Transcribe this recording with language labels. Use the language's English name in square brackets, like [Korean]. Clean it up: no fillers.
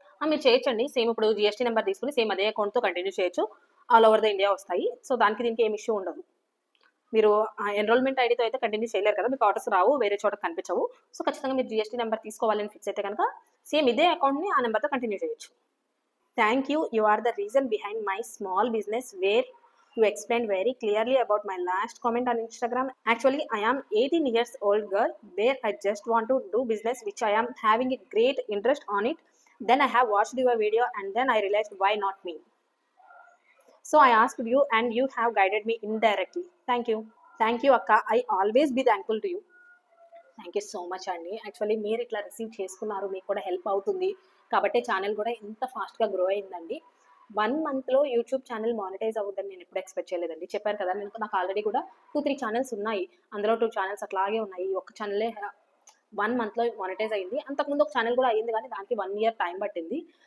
[Telugu] మీరు చేయొచ్చండి, సేమ్ ఇప్పుడు జిఎస్టీ నెంబర్ తీసుకుని సేమ్ అదే అకౌంట్తో కంటిన్యూ చేయొచ్చు, ఆల్ ఓవర్ ద ఇండియా వస్తాయి. సో దానికి దీనికి ఏం ఇష్యూ ఉండదు. మీరు ఎన్రోల్మెంట్ ఐడితో అయితే కంటిన్యూ చేయలేరు కదా, మీకు ఆర్డర్స్ రావు, వేరే చోట కనిపించవు. సో ఖచ్చితంగా మీరు జిఎస్టీ నెంబర్ తీసుకోవాలని ఫిక్స్ అయితే కనుక సేమ్ ఇదే అకౌంట్ని ఆ నెంబర్తో కంటిన్యూ చేయొచ్చు. [English] Thank you. You are the reason behind my small business where you explained very clearly about my last comment on Instagram. Actually, I am 18 years old girl where I just want to do business which I am having a great interest on it. Then I have watched your video and then I realized why not me. So I asked you and you have guided me indirectly. Thank you. Thank you, Akka. I always be thankful to you. Thank you so much అండి. [Telugu] Actually మీరు ఇట్లా receive చేసుకున్నారు, మీకు కూడా help అవుతుంది కాబట్టి channel కూడా ఇంత ఫాస్ట్గా గ్రో అయిందండి. 1 మంత్లో యూట్యూబ్ ఛానల్ మానిటైజ్ అవుతుందని నేను ఎప్పుడు ఎక్స్పెక్ట్ చేయలేదండి. చెప్పాను కదా, నాకు ఆల్రెడీ కూడా 2-3 ఛానల్స్ ఉన్నాయి, అందులో 2 ఛానల్స్ అట్లాగే ఉన్నాయి. ఒక్క ఛానలే 1 మంత్లో మానిటైజ్ అయింది. అంతకుముందు ఒక ఛానల్ కూడా అయ్యింది కానీ దానికి 1 ఇయర్ టైం పట్టింది.